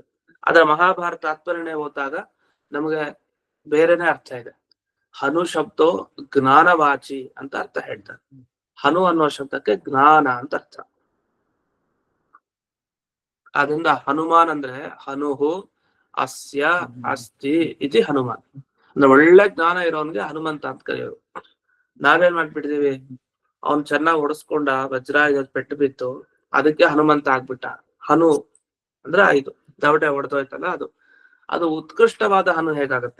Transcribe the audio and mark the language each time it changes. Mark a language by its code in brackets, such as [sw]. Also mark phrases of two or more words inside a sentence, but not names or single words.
[kn] ಅದರ ಮಹಾಭಾರತ ತಾತ್ಪರ್ಯ ಓದಿದಾಗ ನಮಗೆ ಬೇರೆನೆ ಅರ್ಥ ಇದೆ. [sa] ಹನು ಶಬ್ದೋ ಜ್ಞಾನವಾಚಿ [kn] ಅಂತ ಅರ್ಥ ಹೇಳ್ತಾರೆ. ಹನು ಅನ್ನುವ ಶಬ್ದಕ್ಕೆ ಜ್ಞಾನ ಅಂತ ಅರ್ಥ. ಆದ್ರಿಂದ ಹನುಮಾನ್ ಅಂದ್ರೆ [sa] ಹನುಹು ಅಸ್ಯ ಅಸ್ತಿ ಇತಿ ಹನುಮಾನ್ [kn] ಅಂದ್ರೆ ಒಳ್ಳೆ ಜ್ಞಾನ ಇರೋನ್ಗೆ ಹನುಮಂತ ಅಂತ ಕರೆಯೋರು. ನಾವೇನ್ ಮಾಡ್ಬಿಟ್ಟಿದೀವಿ, ಅವ್ನ್ ಚೆನ್ನಾಗಿ ಹೊಡೆಸ್ಕೊಂಡ, ವಜ್ರಾಯುಧ ಪೆಟ್ಟು ಬಿತ್ತು, ಅದಕ್ಕೆ ಹನುಮಂತ ಆಗ್ಬಿಟ್ಟ. ಹನು ಅಂದ್ರೆ ಇದು ದವಡೆ ಹೊಡೆದೋಯ್ತಲ್ಲ, ಅದು ಉತ್ಕೃಷ್ಟವಾದ ಹನು ಹೇಗಾಗತ್ತೆ?